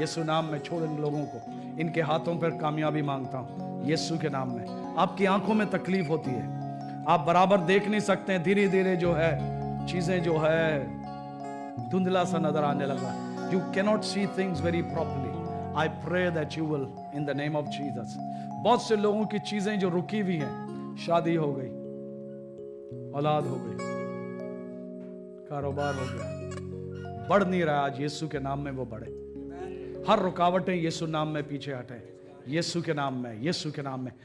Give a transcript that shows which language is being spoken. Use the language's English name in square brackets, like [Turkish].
[Hindi] यीशु नाम में छोड़ इन लोगों को, इनके हाथों पर कामयाबी मांगता हूं यीशु के नाम में। आपकी आंखों में तकलीफ होती है, आप बराबर देख नहीं सकते हैं, धीरे धीरे जो है चीजें जो है धुंधला सा नजर आने लगा, [English] you cannot see things very properly। I pray that you will in the name of Jesus। [Hindi] बहुत से लोगों की चीजें जो रुकी हुई हैं, शादी हो गई, औलाद हो गई, कारोबार हो गया, बढ़ नहीं रहा, आज यीशु के नाम में वो बढ़े। हर रुकावटें यीशु नाम में पीछे हटे, यीशु के नाम में, यीशु के नाम में।